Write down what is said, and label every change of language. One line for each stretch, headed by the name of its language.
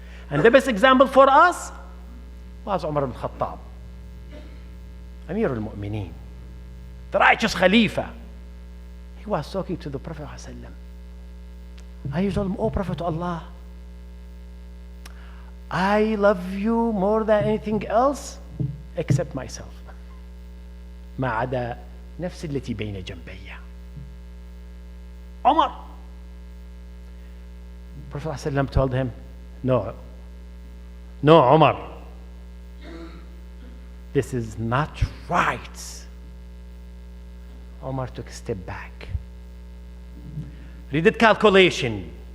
English: And the best example for us was Umar ibn Khattab, Amir al-Mu'mineen, the righteous Khalifa. He was talking to the Prophet ﷺ. And he told him, "Oh Prophet of Allah, I love you more than anything else except myself.
Arabic: ما عدا نفسي التي بين جنبي."
English: Umar. Prophet ﷺ told him, no, Umar, this is not right. Umar took a step back. He did calculation.